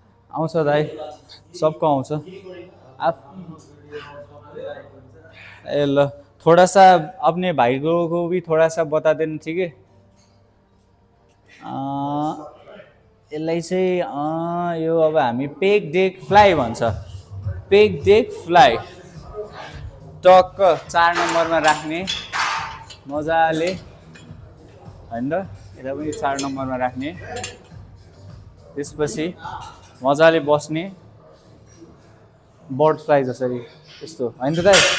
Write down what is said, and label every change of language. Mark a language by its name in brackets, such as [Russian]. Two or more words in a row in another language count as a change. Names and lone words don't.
[Nepali] आउँछ दाइ, सबको आउँछ। ए ल, [Hindi] थोड़ा सा अपने भाई को भी थोड़ा सा बता देना, ठीक है। [Nepali] यसलाई चाहिँ यो अब हामी [English] pec deck fly [Nepali] भन्छ, [English] pec deck fly. [Nepali] टक्क 4 नम्बरमा राख्ने मजाले होइन र, यसलाई पनि 4 नम्बरमा राख्ने, त्यसपछि मजाले बस्ने [English] bird fly [Nepali] जसरी यस्तो होइन त दाइ।